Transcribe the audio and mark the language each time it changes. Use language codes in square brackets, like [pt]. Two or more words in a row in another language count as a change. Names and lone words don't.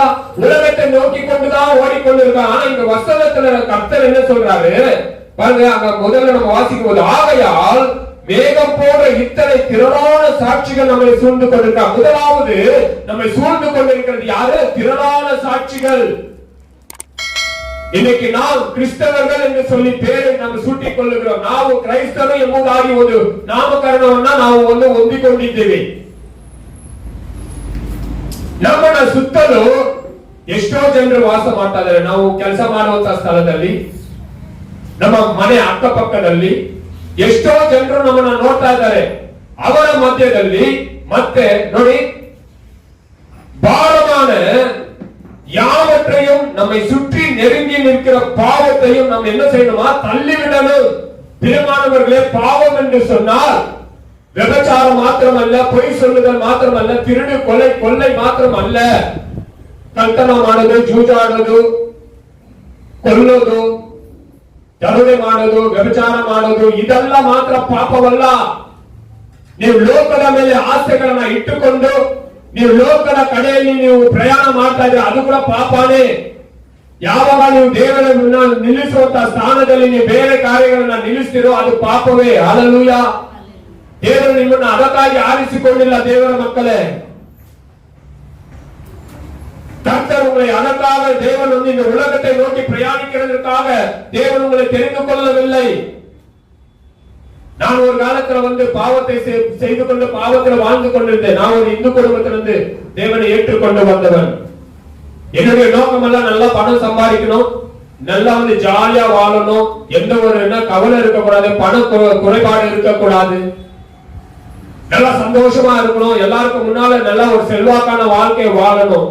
[ta] உலகத்தை நோக்கி கொண்டுதான் ஓடிக்கொண்டிருக்காங்க. ஆனா இந்த வசனத்துல கர்த்தர் என்ன சொல்றாரு பாருங்க, அங்க முதல்ல நம்ம வாசிக்கும் போது, ஆகையால் மேகம் போன்ற இத்தனை திரளான சாட்சிகள் நம்மை சூழ்ந்து கொண்டிருக்காங்க. முதலாவது நம்மை சூழ்ந்து கொண்டிருக்கிறது யாரு? திரளான சாட்சிகள். இன்னைக்கு நாம் கிறிஸ்தவர்கள் என்று சொல்லி பேரை நாம் சூட்டிக் கொள்ளுகிறோம். [kn] ನಾವು ಕ್ರೈಸ್ತರು ಎಂಬುದಾಗಿ ಒಂದು ನಾಮಕರಣವನ್ನ ನಾವು ಹೊಂದಿಕೊಂಡಿದ್ದೇವೆ. ನಮ್ಮನ್ನ ಸುತ್ತಲೂ ಎಷ್ಟೋ ಜನರು ವಾಸ ಮಾಡ್ತಾ ಇದ್ದಾರೆ. ನಾವು ಕೆಲಸ ಮಾಡುವಂತಹ ಸ್ಥಳದಲ್ಲಿ, ನಮ್ಮ ಮನೆ ಅಕ್ಕಪಕ್ಕದಲ್ಲಿ ಎಷ್ಟೋ ಜನರು ನಮ್ಮನ್ನ ನೋಡ್ತಾ ಇದ್ದಾರೆ. ಅವರ ಮಧ್ಯದಲ್ಲಿ ಮತ್ತೆ ನೋಡಿ, [ta] பாரமான யாவற்றையும் நம்மை சுற்றி நெருங்கி நிற்கிற பாவத்தையும் நாம் என்ன செய்யணுமா? தள்ளிவிடணும். பிரியமானவர்களே, பாவம் என்று சொன்னால் விபச்சாரம் மாத்திரமல்ல, பொய் சொல்லுதல் மாத்திரமல்ல, திருடு கொள்ளை மாத்திரமல்ல, [kn] ಕಳ್ತನ ಮಾಡೋದು, ಜೂಜಾಡೋದು, ಕೊಲ್ಲೋದು, ದರೋಡೆ ಮಾಡೋದು, ವ್ಯಭಿಚಾರ ಮಾಡೋದು, ಇದೆಲ್ಲ ಮಾತ್ರ ಪಾಪವಲ್ಲ. ನೀವು ಲೋಕದ ಮೇಲೆ ಆಸೆಗಳನ್ನ ಇಟ್ಟುಕೊಂಡು ನೀವು ಲೋಕದ ಕಡೆಯಲ್ಲಿ ನೀವು ಪ್ರಯಾಣ ಮಾಡ್ತಾ ಇದ್ರೆ ಅದು ಕೂಡ ಪಾಪನೇ. ಯಾವಾಗ ನೀವು ದೇವರನ್ನ ನಿಲ್ಲಿಸುವಂತಹ ಸ್ಥಾನದಲ್ಲಿ ನೀವು ಬೇರೆ ಕಾರ್ಯಗಳನ್ನ ನಿಲ್ಲಿಸ್ತಿರೋ ಅದು ಪಾಪವೇ. ಹಲ್ಲೆಲೂಯಾ. ದೇವರು ನಿಮ್ಮನ್ನ ಅದಕ್ಕಾಗಿ ಆರಿಸಿಕೊಂಡಿಲ್ಲ. ದೇವರ ಮಕ್ಕಳೇ, [ta] கர்த்தர் உங்களை அதற்காக தேவன் இந்த உலகத்தை நோக்கி பிரயாணிக்கிறதுக்காக தேவன் உங்களை தெரிந்து கொள்ளவில்லை. நான் ஒரு காலத்துல பாவத்தை செய்து கொண்டு பாவத்தில் வாழ்ந்து கொண்டிருந்தேன். நான் ஒரு இந்து குடும்பத்திலிருந்து தேவனை ஏற்றுக்கொண்டு வந்தவன். என்னுடைய நோக்கம் எல்லாம் நல்லா பணம் சம்பாதிக்கணும், நல்லா வந்து ஜாலியா வாழணும், எந்த ஒரு என்ன கவலை இருக்கக்கூடாது, பண குறைபாடு இருக்கக்கூடாது, நல்லா சந்தோஷமா இருக்கணும், எல்லாருக்கும் முன்னால நல்லா ஒரு செல்வாக்கான வாழ்க்கையை வாழணும்.